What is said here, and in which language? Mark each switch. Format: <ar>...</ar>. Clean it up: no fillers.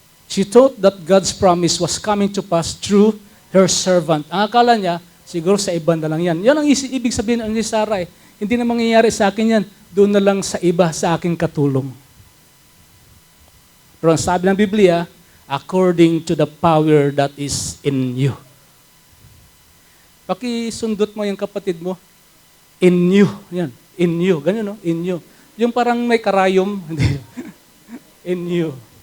<en>She thought that God's promise was coming to pass through her servant.</en> <tl>Ang akala niya, siguro sa iba na lang yan. Yan ang ibig sabihin ni Sarah eh. Hindi na mangyayari sa akin yan. Doon na lang sa iba, sa aking katulong. Pero ang sabi ng Biblia,</tl> <en>according to the power that is in you.</en> <tl>Pakisundot mo yung kapatid mo. In you. Yan. In you. Ganyan, no? In you. Yung parang may karayom. In you.</tl>